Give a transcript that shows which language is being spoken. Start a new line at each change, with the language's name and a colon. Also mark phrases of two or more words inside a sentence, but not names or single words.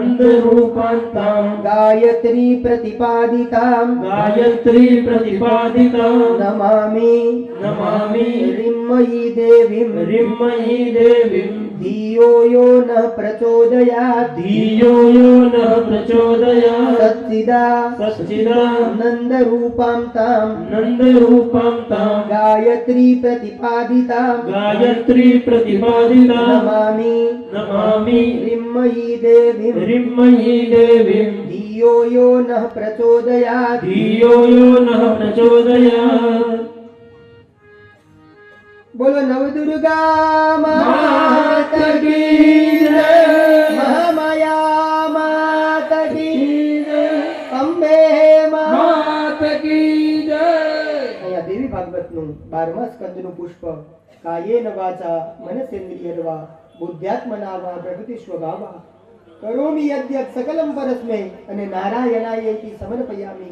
Sanskrit: ગાયત્રી પ્રતિપાદિતામ નમામિ રિમ્મયી દેવીમ ધિયો યો નઃ પ્રચોદયાત સચ્ચિદા નંદ રૂપાંતામ ગાયત્રી પ્રતિપાદિતામ નમામિ રિમ્મયી દેવીમ ધિયો धियो यो नः प्रचोदयात् धियो यो नः प्रचोदयात्
Hindi: बोलो नवदुर्गा मात की जय। महामाया मात की અંબે માત કી જય.
Gujarati: અહીંયા દેવી ભાગવતનું 12મા સ્કંદનું પુષ્પ
Sanskrit: કાયેન વાચા મનસેન્દ્રિયર્વા બુદ્ધ્યાત્મના વા પ્રકૃતિ સ્વભાવા કરોમિ યદ્યત સકલમ પરસ્મે
Gujarati: અને
Sanskrit: નારાયણાયેતિ સમર્પયામિ.